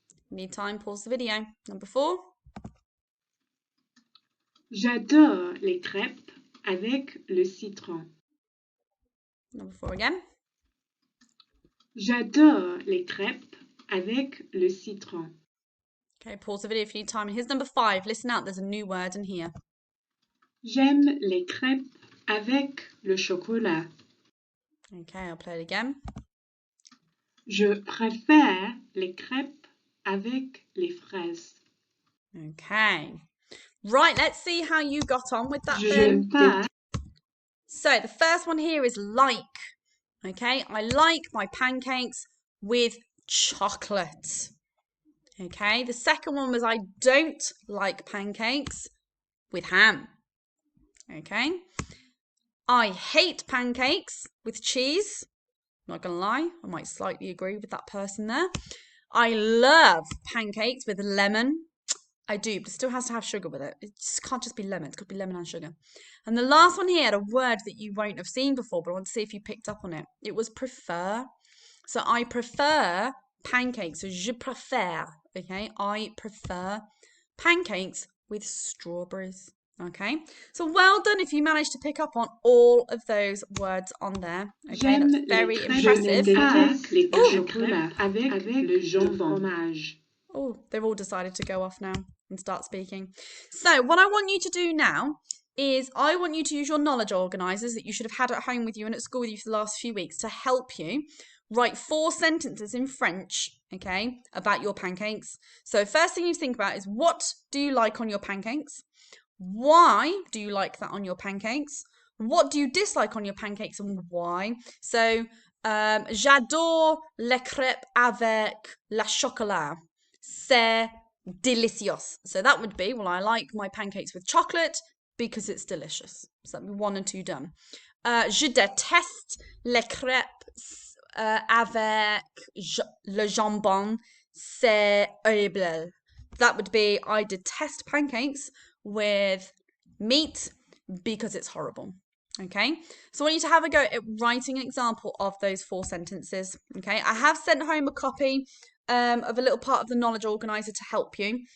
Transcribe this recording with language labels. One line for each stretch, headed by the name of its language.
English: Need time, pause the video. Number 4.
French: J'adore les crêpes avec le citron.
English: Number 4 again.
French: J'adore les crêpes avec le citron.
English: Okay, pause the video if you need time. And here's number 5. Listen out, there's a new word in here.
French: J'aime les crêpes avec le chocolat.
English: Okay, I'll play it again.
French: Je préfère les crêpes avec les fraises.
English: Okay. Right, let's see how you got on with that
French: Je
English: then.
French: n'aime pas.
English: So the first one here is like. Okay, I like my pancakes with chocolate. Okay, the second one was I don't like pancakes with ham. Okay, I hate pancakes with cheese. Not gonna lie, I might slightly agree with that person there. I love pancakes with lemon. I do, but it still has to have sugar with it. It just can't just be lemon. It's got to be lemon and sugar. And the last one here had a word that you won't have seen before, but I want to see if you picked up on it. It was prefer. So I prefer pancakes. So
French: je préfère.
English: Okay, I prefer pancakes with strawberries. Okay, so well done if you managed to pick up on all of those words on there. Okay, that's very impressive.
French: Je n'aime les crêpes avec le jambon.
English: Oh, they've all decided to go off now and start speaking. So what I want you to do now is I want you to use your knowledge organisers that you should have had at home with you and at school with you for the last few weeks to help you write 4 sentences in French, okay, about your pancakes. So first thing you think about is what do you like on your pancakes? Why do you like that on your pancakes? What do you dislike on your pancakes and why?
French: So j'adore les crêpes avec la chocolat. C'est délicieux.
English: So that would be, well, I like my pancakes with chocolate because it's delicious. So that'd be 1 and 2 done.
French: Je déteste les crêpes avec le jambon. C'est horrible.
English: That would be, I detest pancakes with meat because it's horrible. Okay, so I want you to have a go at writing an example of those 4 sentences. Okay, I have sent home a copy of a little part of the knowledge organizer to help you.